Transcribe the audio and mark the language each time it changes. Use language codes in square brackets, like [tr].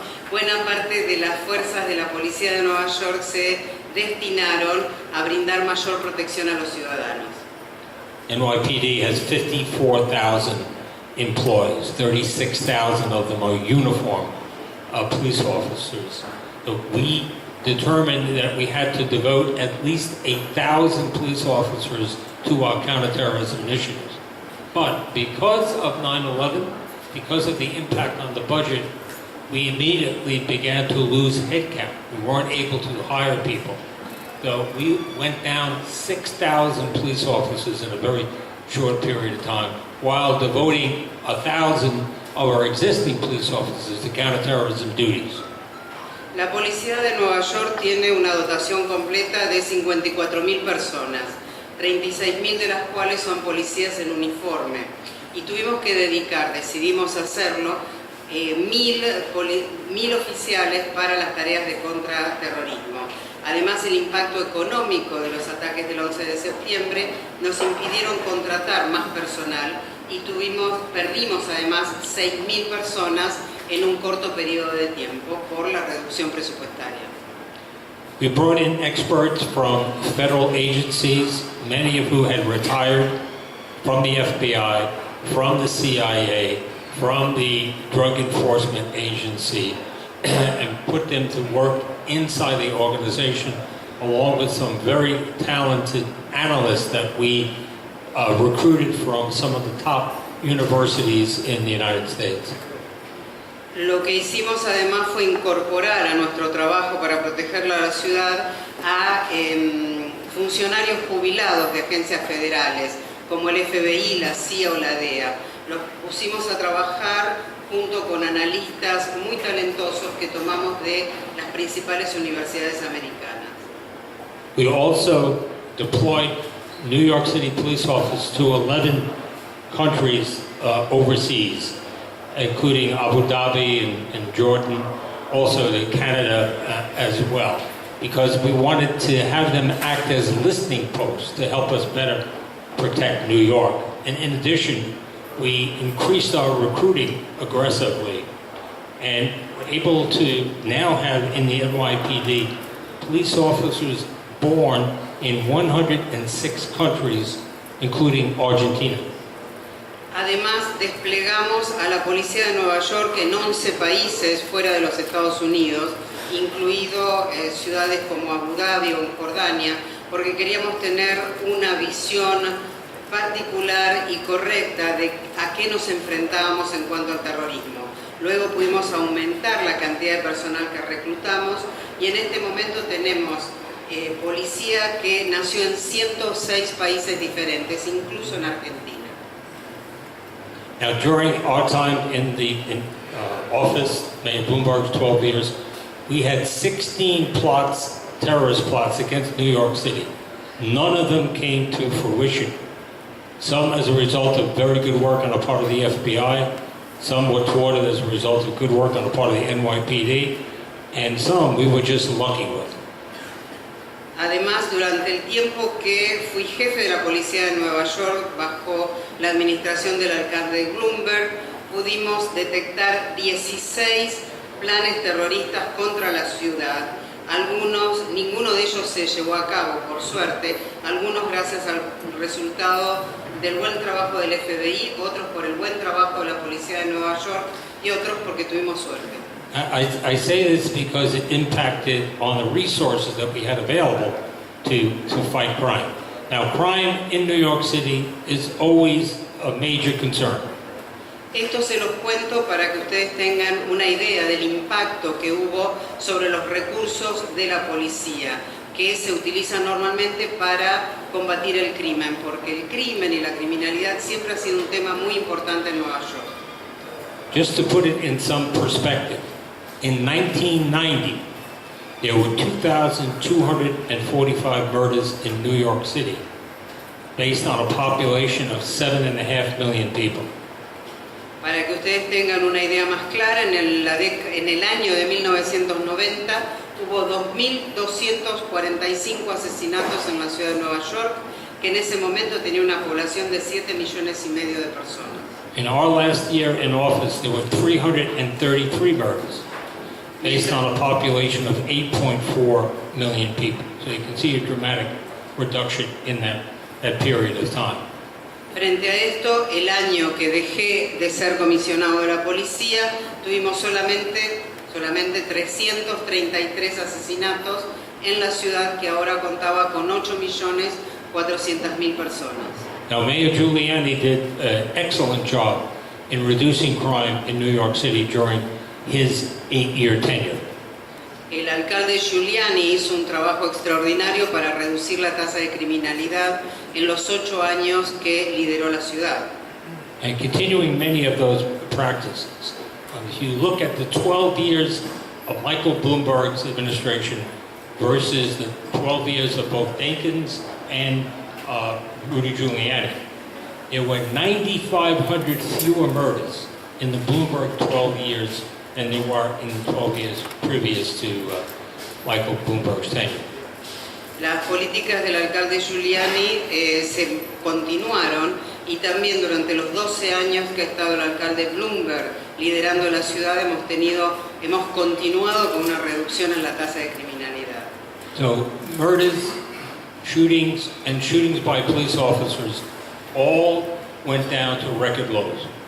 [es] Buena parte de las fuerzas de la policía de Nueva York se destinaron a brindar mayor protección a los ciudadanos. [en] NYPD has 54,000 employees. 36,000 of them are uniformed police officers. So we determined that we had to devote at least 1,000 police officers to our counterterrorism initiatives. But because of 9/11, because of the impact on the budget, we immediately began to lose headcount. We weren't able to hire people. So we went down 6,000 police officers in a very short period of time, while devoting 1,000 of our existing police officers to counterterrorism duties. [es] La policía de Nueva York tiene una dotación completa de 54.000 personas, 36.000 de las cuales son policías en uniforme. Y tuvimos que decidimos hacerlo, 1.000 oficiales para las tareas de contraterrorismo. Además, el impacto económico de los ataques del 11 de septiembre nos impidieron contratar más personal y perdimos además 6.000 personas en un corto periodo de tiempo por la reducción presupuestaria. [en] We brought in experts from federal agencies, many of who had retired from the FBI, from the CIA, from the Drug Enforcement Agency, and put them to work inside the organization, along with some very talented analysts that we recruited from some of the top universities in the United States. [es] Lo que hicimos además fue incorporar a nuestro trabajo para proteger la ciudad a funcionarios jubilados de agencias federales, como el FBI, la CIA o la DEA. Los pusimos a trabajar junto con analistas muy talentosos que tomamos de las principales universidades americanas. [en] We also deployed New York City police officers to 11 countries overseas, including Abu Dhabi and Jordan, also to Canada as well, because we wanted to have them act as listening posts to help us better protect New York. And in addition, we increased our recruiting aggressively and were able to now have in the NYPD police officers born in 106 countries, including Argentina. [es] Además, desplegamos a la policía de Nueva York en 11 países fuera de los Estados Unidos, incluido ciudades como Abu Dhabi o Jordania, porque queríamos tener una visión particular y correcta de a qué nos enfrentábamos en cuanto al terrorismo. Luego pudimos aumentar la cantidad de personal que reclutamos y en este momento tenemos policía que nació en 106 países diferentes, incluso en Argentina. [en] Now, during our time in the office, Mayor Bloomberg's 12 years, we had 16 plots, terrorist plots against New York City. None of them came to fruition. Some as a result of very good work on the part of the FBI, some were thwarted as a result of good work on the part of the NYPD, and some we were just lucky with. [es] Además, durante el tiempo que fui jefe de la policía de Nueva York, bajo la administración del alcalde Bloomberg, pudimos detectar 16 planes terroristas contra la ciudad. Ninguno de ellos se llevó a cabo, por suerte, algunos gracias al resultado del buen trabajo del FBI, otros por el buen trabajo de la policía de Nueva York y otros porque tuvimos suerte. [en] I say this because it impacted on the resources that we had available to fight crime. Now, crime in New York City is always a major concern. [es] Esto se los cuento para que ustedes tengan una idea del impacto que hubo sobre los recursos de la policía, que se utilizan normalmente para combatir el crimen, porque el crimen y la criminalidad siempre ha sido un tema muy importante en Nueva York. [en] Just to put it in some perspective, in 1990, there were 2,245 murders in New York City, based on a population of 7.5 million people. [es] Para que ustedes tengan una idea más clara, en el año de 1990 hubo 2.245 asesinatos en la ciudad de Nueva York, que en ese momento tenía una población de 7,5 millones de personas. [en] In our last year in office, there were 333 murders, based on a population of 8.4 million people. So you can see a dramatic reduction in that period of time. [es] Frente a esto, el año que dejé de ser comisionado de la policía, tuvimos solamente 333 asesinatos en la ciudad que ahora contaba con 8.400.000 personas. [en] Now, Mayor Giuliani did an excellent job in reducing crime in New York City during his 8-year tenure. [es] El alcalde Giuliani hizo un trabajo extraordinario para reducir la tasa de criminalidad en los 8 años que lideró la ciudad. [en] And continuing many of those practices, if you look at the 12 years of Michael Bloomberg's administration versus the 12 years of both Dinkins and Rudy Giuliani, there were 9,500 fewer murders in the Bloomberg 12 years than there were in the 12 years previous to Michael Bloomberg's tenure. [es] Las políticas del alcalde Giuliani se continuaron y también durante los 12 años que ha estado el alcalde Bloomberg liderando la ciudad hemos continuado con una reducción en la tasa de criminalidad. [en] So murders, shootings, and shootings by police officers all went down to record lows.